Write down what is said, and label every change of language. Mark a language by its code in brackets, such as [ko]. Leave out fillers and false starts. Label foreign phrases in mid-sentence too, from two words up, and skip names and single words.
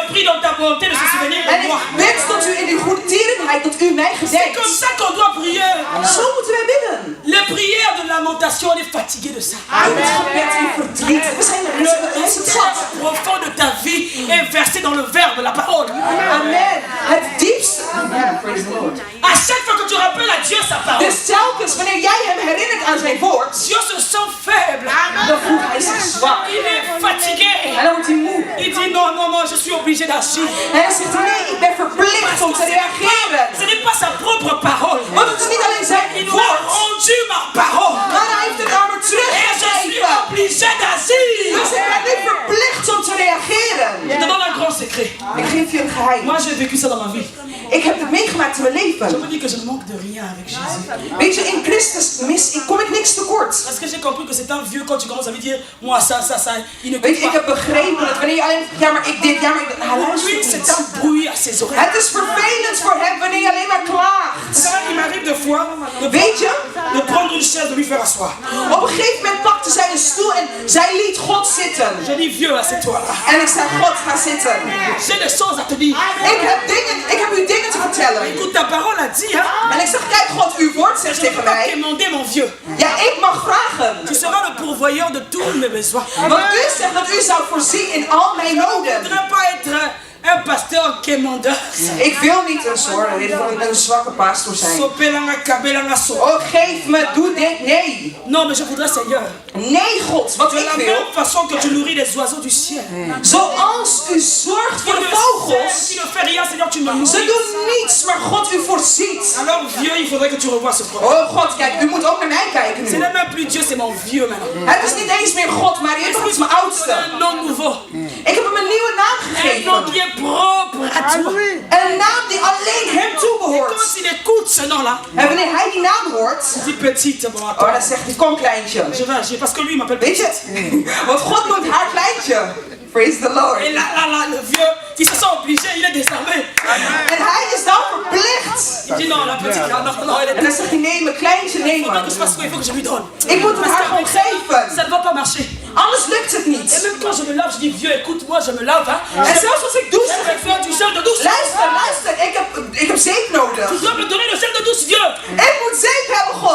[fr] dans ta bonté de se souvenir [nl] En [fr] de [nl] ik [fr] moi. [nl] wens dat u in uw goedertierenheid, dat u mij [fr] C'est [nl] gedenkt. [fr] comme ça qu'on doit prier. [nl] Zo moeten wij bidden. [fr] Les prières de lamentation, on est fatigué de ça. [nl] In het gebed in verdriet. We zijn er [fr] Le [nl] is het zat. [fr] thème profond de ta vie est versé dans le verbe, la parole. [nl] Amen. Het diepste. [en] Praise the Lord. [fr] À chaque fois que tu rappelles à Dieu sa parole, [nl] Dus telkens wanneer jij hem herinnert aan zijn woord, [fr] Dieu se sent faible. [nl] dan voelt hij zich zwak. [fr] Il est fatigué. [nl] En dan wordt hij moe. [fr] Il dit non, non, non, je suis obligé d'agir. [nl] En dan zegt hij, nee, ik ben verplicht om te reageren. [fr] Ce n'est pas sa propre parole. [nl] Want het is niet alleen zijn [fr] Il nous a [nl] woord, [fr] rendu ma parole. [nl] maar hij heeft het aan me [fr] Et je suis [nl] teruggegeven. [fr] obligé d'agir. [nl] Dus ik ben nu verplicht om te reageren. [fr] Je te donne un grand secret. [nl] Ik geef je een geheim. [fr] Moi, j'ai vécu ça dans ma vie. [nl] Ik heb het meegemaakt in mijn [fr] Je [nl] leven. [fr] me dis que je ne manque de rien avec Jésus. [nl] Weet je, in Christus kom ik niks tekort. [fr] Parce que j'ai compris que c'est un vieux quand tu commences à lui dire moi ça, ça, ça, il ne [nl] Weet je, ik [fr] écoute [nl] heb [fr] pas. [nl] begrepen dat wanneer je alleen ja maar ik dit, ja maar ik dat, hij [fr] Lui, [nl] luistert [fr] c'est [nl] niet. [fr] un bruit à ses oreilles. [nl] Het is vervelend voor hem wanneer je alleen maar klaagt. [fr] Ça, il m'arrive des fois [nl] Weet je, [fr] de prendre une chaise, de lui faire asseoir. [nl] op een gegeven moment pakte zij een stoel en zij liet God zitten. [fr] Je dis vieux, assieds-toi là. [nl] En ik zei, God, ga zitten. [fr] J'ai des choses à te dire. [nl] Ik heb u dingen te vertellen. [fr] Écoute, ta parole a dit, hein. [nl] En ik zeg, kijk God, uw woord [fr] Je [nl] zegt [fr] ne peux [nl] tegen [fr] pas [nl] mij. [fr] quémander mon vieux. [nl] Ja, ik mag vragen. [fr] Tu seras le pourvoyeur de tous mes besoins. [nl] Want u zegt dat u zou voorzien in al mijn [fr] Je ne [nl] noden. [fr] voudrais pas être un pasteur quémandeur. [nl] Ik wil niet een zwakke pastor zijn. [ln] Sopelanga, kabelanga, so. [nl] Oh, geef me, doe dit. Nee. [fr] Non, mais je voudrais, Seigneur, [nl] Nee, God, wat [fr] de [nl] ik [fr] la [nl] wil. [fr] même façon que tu nourris les oiseaux du ciel. [nl] Zoals u zorgt voor de [fr] Tu [nl] vogels. [fr] ne fais rien, Seigneur, tu me nourris. [nl] Ze doen niets, maar God u voorziet. [fr] Alors, vieux, il faudrait que tu revoies ce problème. [nl] Oh God, kijk, u moet ook naar mij kijken [fr] Ce [nl] nu. [fr] n'est même plus Dieu, c'est mon vieux maintenant. [nl] Het is niet eens meer God, maar het is mijn oudste. [fr] Un nom nouveau. [nl] Ik heb hem een nieuwe naam [fr] Un nom [nl] gegeven. [fr] qui est propre à toi. [nl] Een naam die alleen hem [fr] Quand [nl] toebehoort. [fr] il écoute ce nom-là, [nl] En wanneer hij die naam hoort, [fr] il dit petite, bon, attends. [nl] oh, dan zegt hij, kom kleintje. [fr] Je vais agir parce que lui il m'appelle [nl] Weet [fr] petite. [nl] je, want God noemt haar kleintje. [en] Praise the Lord. [fr] Et là, le vieux, il se sent obligé, il est désarmé. [nl] En hij is dan verplicht. [fr] Il dit non, la petite, là, non, non, elle est [nl] En dan zegt hij, nee, mijn kleintje, nee [fr] Il faut [nl] man. [fr] que je fasse quoi, il faut que je lui donne. [nl] Ik moet het haar gewoon geven. [fr] Ça ne va pas marcher. [nl] Anders lukt het [fr] Et [nl] niet. [fr] même quand je me lave, je dis vieux, écoute, moi je me lave. Hein. [nl] En zelfs als ik douche, [fr] Je vais faire du gel de douche. [nl] luister, ik heb zeep nodig. [fr] Tu dois me donner le gel de douche, vieux. [nl] Ik moet zeep hebben, God.